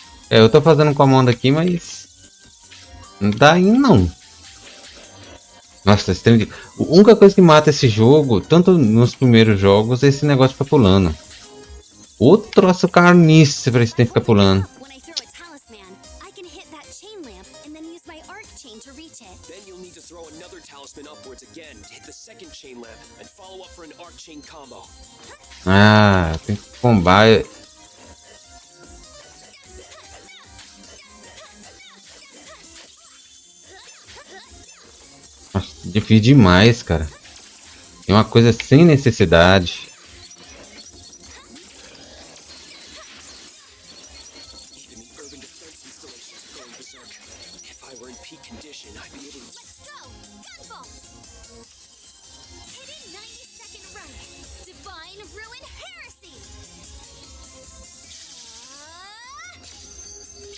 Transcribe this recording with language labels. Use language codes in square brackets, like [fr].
[pt] É, eu tô fazendo com a mão aqui, mas não dá indo não. Nossa, esse trem de... A única coisa que mata esse jogo, tanto nos primeiros jogos, é esse negócio de ficar pulando. O troço carniça pra esse tem que ficar pulando. [en] When I throw a talisman, I can hit that chain lamp and then use my arc chain to reach it. Then you'll need to throw another talisman upwards again, hit the second chain lamp, and follow up for an arc chain combo. [pt] Ah, tem que combar. Nossa, difícil demais, cara. É uma coisa sem necessidade. [en] Even the urban defense installations are going berserk. If I were in peak condition, I'd be able to... Let's go! Gunvolt! Hidden 90-second run. Divine Ruin Heresy!